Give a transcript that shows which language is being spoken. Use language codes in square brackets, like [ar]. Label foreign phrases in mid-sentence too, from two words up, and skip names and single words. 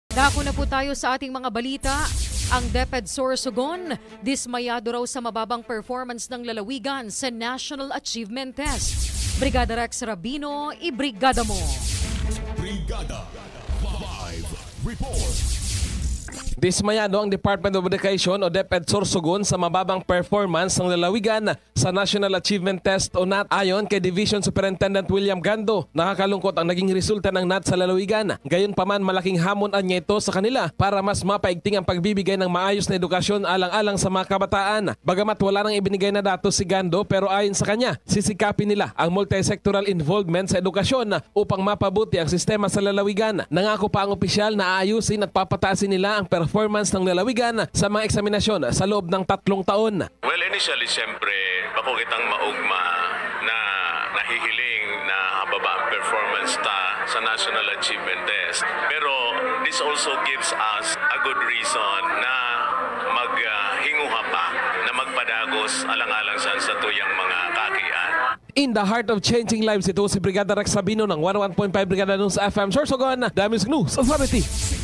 [tl] Dako na po tayo sa ating mga balita. Ang DepEd Sorsogon, dismayado raw sa mababang performance ng lalawigan sa National Achievement Test. Brigada Rex Rabino, ibrigada mo. Brigada Live Report. Dismayado ang Department of Education o DepEd Sorsogon sa mababang performance ng lalawigan sa National Achievement Test o NAT. Ayon kay Division Superintendent William Gando, nakakalungkot ang naging resulta ng NAT sa lalawigan. Gayunpaman, malaking hamon anya ito sa kanila para mas mapaigting ang pagbibigay ng maayos na edukasyon alang-alang sa mga kabataan. Bagamat wala nang ibinigay na datos si Gando, pero ayon sa kanya, sisikapin nila ang multi-sectoral involvement sa edukasyon upang mapabuti ang sistema sa lalawigan. Nangako pa ang opisyal na aayusin at papataasin nila ang performance ng lalawigan sa mga eksaminasyon sa loob ng 3 taon. [en] Well, initially, [bik] siyempre, bako kitang maugma na nahihiling na baba ang performance ta sa National Achievement Test. Pero [en] this also gives us a good reason [bik] na maghinguha pa, na magpadagos alang-alang sa tuyang mga kakian. [en] In the heart of changing lives, [tl] ito si Brigada Rex Sabino ng 101.5 Brigada News FM Sorsogon, [en] The Music News Authority.